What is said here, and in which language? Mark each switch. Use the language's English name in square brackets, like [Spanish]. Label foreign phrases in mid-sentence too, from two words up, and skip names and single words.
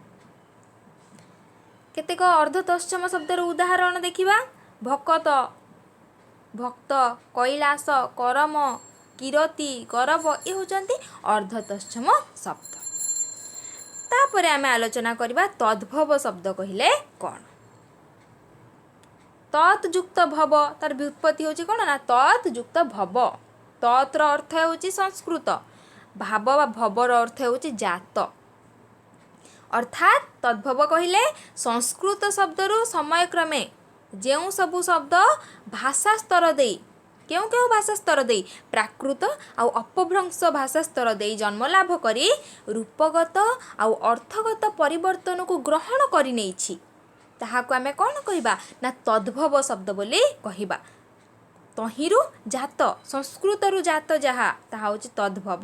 [Odia] କେତେକ ଅର୍ଦ୍ଧ ତତ୍ସମ ଶବ୍ଦର ଉଦାହରଣ ଦେଖିବା। ଭକତ ଭକ୍ତ କୈଳାସ କରମ କିରତି ଗୌରବ ଏ ହେଉଛନ୍ତି ଅର୍ଦ୍ଧ ତତ୍ସମ ଶବ୍ଦ। ତାପରେ ଆମେ ଆଲୋଚନା କରିବା ତଦ୍ଭବ ଶବ୍ଦ କହିଲେ କ'ଣ। ତତ୍ ଯୁକ୍ତ ଭବ ତାର ବ୍ୟୁତ୍ପତ୍ତି ହେଉଛି କ'ଣ ନା ତତ୍ ଯୁକ୍ତ ଭବ। ତତ୍ର ଅର୍ଥ ହେଉଛି ସଂସ୍କୃତ ଭାବ ବା ଭବର ଅର୍ଥ ହେଉଛି ଜାତ। ଅର୍ଥାତ ତଦ୍ଭବ କହିଲେ ସଂସ୍କୃତ ଶବ୍ଦରୁ ସମୟ କ୍ରମେ ଯେଉଁ ସବୁ ଶବ୍ଦ ଭାଷା ସ୍ତର ଦେ କେଉଁ କେଉଁ ଭାଷା ସ୍ତର ଦେଇ? ପ୍ରାକୃତ ଆଉ ଅପଭ୍ରଂଶ ଭାଷା ସ୍ତର ଦେଇ ଜନ୍ମ ଲାଭ କରି ରୂପଗତ ଆଉ ଅର୍ଥଗତ ପରିବର୍ତ୍ତନକୁ ଗ୍ରହଣ କରିନେଇଛି। ତାହାକୁ ଆମେ କ'ଣ କହିବା? ନା ତଦ୍ଭବ ଶବ୍ଦ ବୋଲି କହିବା। ତହିଁରୁ ଜାତ, ସଂସ୍କୃତରୁ ଜାତ ଯାହା, ତାହା ହେଉଛି ତଦ୍ଭବ।